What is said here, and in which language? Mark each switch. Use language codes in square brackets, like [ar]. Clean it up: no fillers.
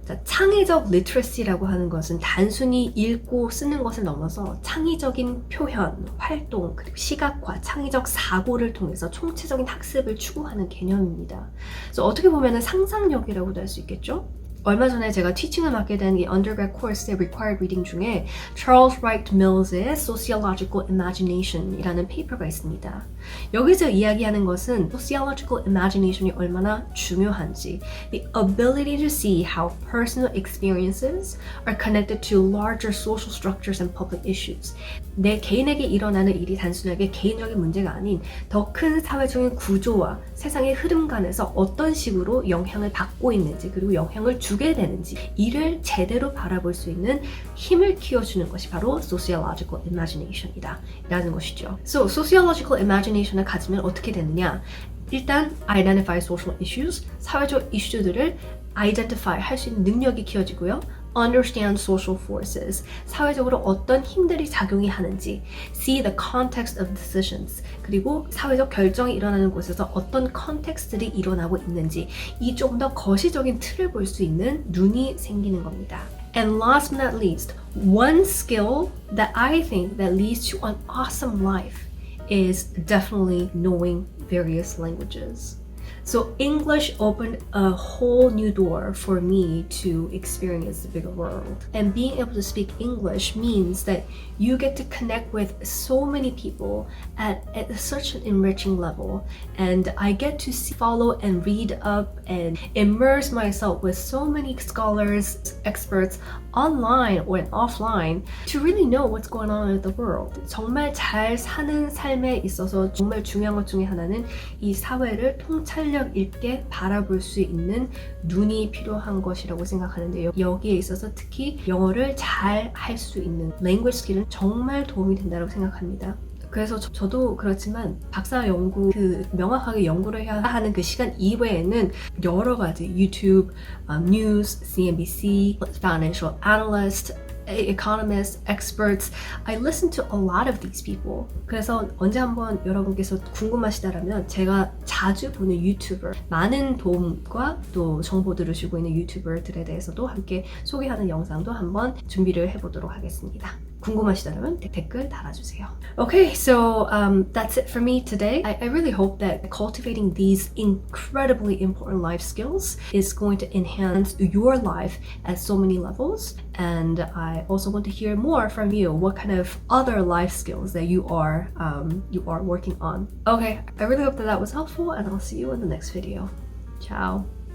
[ko] 자, 창의적 literacy라고 하는 것은 단순히 읽고 쓰는 것을 넘어서 창의적인 표현, 활동, 그리고 시각화, 창의적 사고를 통해서 총체적인 학습을 추구하는 개념입니다. 그래서 어떻게 보면 상상력이라고도 할 수 있겠죠? 얼마 전에 제가 티칭을 맡게 된 이 undergrad course의 required reading 중에 Charles Wright Mills의 Sociological Imagination이라는 페이퍼가 있습니다. 여기서 이야기하는 것은 Sociological Imagination이 얼마나 중요한지, [en] the ability to see how personal experiences are connected to larger social structures and public issues. [ko] 내 개인에게 일어나는 일이 단순하게 개인적인 문제가 아닌 더 큰 사회적인 구조와 세상의 흐름간에서 어떤 식으로 영향을 받고 있는지 그리고 영향을 주게 되는지 이를 제대로 바라볼 수 있는 힘을 키워주는 것이 바로 sociological imagination이다 라는 것이죠. So, sociological imagination을 가지면 어떻게 되느냐? 일단 [en] identify social issues, [ko] 사회적 이슈들을 identify 할 수 있는 능력이 키워지고요. [en] Understand social forces, [ko] 사회적으로 어떤 힘들이 작용이 하는지, [en] see the context of decisions, [ko] 그리고 사회적 결정이 일어나는 곳에서 어떤 컨텍스트들이 일어나고 있는지 이 조금 더 거시적인 틀을 볼 수 있는 눈이 생기는 겁니다. [en] And last but not least, one skill that I think that leads to an awesome life is definitely knowing various languages. So English opened a whole new door for me to experience the bigger world. And being able to speak English means that you get to connect with so many people at such an enriching level. And I get to follow and read up and immerse myself with so many scholars, experts online or offline to really know what's going on in the world. [ko] 정말 잘 사는 삶에 있어서 정말 중요한 것 중에 하나는 이 사회를 통찰력 있게 바라볼 수 있는 눈이 필요한 것이라고 생각하는데요. 여기에 있어서 특히 영어를 잘 할 수 있는 language skill은 정말 도움이 된다고 생각합니다. 그래서 저도 그렇지만 박사 연구 명확하게 연구를 해야 하는 그 시간 이외에는 여러 가지 유튜브, 뉴스, CNBC, [en] financial analyst, economists, experts. I listen to a lot of these people. [ko] 그래서 언제 한번 여러분께서 궁금하시다라면 제가 자주 보는 유튜버, 많은 도움과 또 정보들을 주고 있는 유튜버들에 대해서도 함께 소개하는 영상도 한번 준비를 해보도록 하겠습니다. 궁금하시다면 댓글 달아주세요. [en] Okay, so that's it for me today. I really hope that cultivating these incredibly important life skills is going to enhance your life at so many levels. And I also want to hear more from you. What kind of other life skills that you are working on? Okay, I really hope that was helpful, and I'll see you in the next video. Ciao.